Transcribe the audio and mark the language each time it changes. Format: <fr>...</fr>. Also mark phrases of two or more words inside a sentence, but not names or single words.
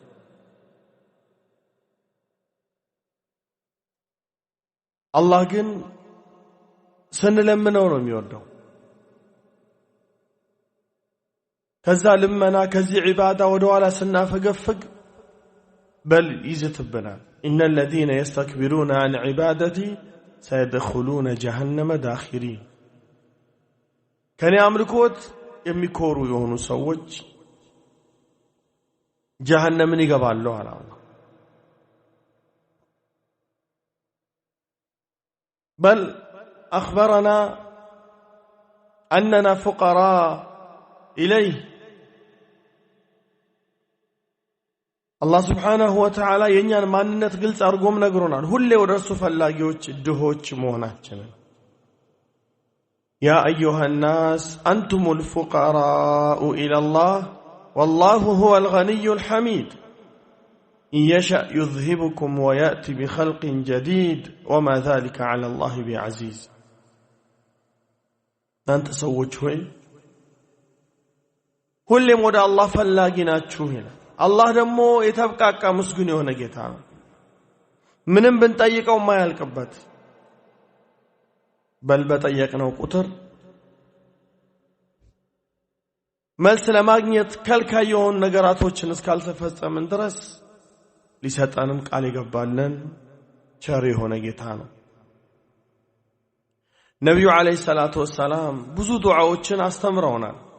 <am>አላህ ግን ስንለምነው ነው የሚወደው። ከዛ ልመና ከዚህ ዒባዳ ወደ ኋላ ስናፈገፍግ በል ይዝትብናል።</am> <ar>إن الذين يستكبرون عن عبادتي سيدخلون جهنم داخرين.</ar> <am>ከኔ አምልኮት የሚኮሩ የሆኑ ሰዎች جهنم ይገባሉ አለ አላህ።</am> <ar>بل أخبرنا أننا فقراء إليه. الله سبحانه وتعالى</ar> <am>የኛን ማንነት ግልጽ አድርጎም ነግሮናል። ሁሌ ወደሱ ፈላጊዎች ድሆች መሆናችንን።</am> <ar>يا أيها الناس أنتم الفقراء إلى الله والله هو الغني الحميد إن يشأ يذهبكم ويأتي بخلق جديد وما ذلك على الله بعزيز. أنت سوّج هوي</ar> <am>ሁሌም ወደ አላህ ፈላጊ ናችሁ ይላል። አላህ ደግሞ የተብቃቃ ምስጉን የሆነ ጌታ ነው። ምንም ብንጠይቀው ማያልቅበት በል በጠየቅነው ቁጥር መልስ ለማግኘት ከልካይ የሆኑ ነገራቶችን እስካልተፈጸምን ድረስ ሊሰጠንም ቃል ይገባልን ቸር የሆነ ጌታ ነው። ነብዩ አለይሂ ሰላቱ ወሰላም ብዙ ዱዓዎችን አስተምረውናል።</am>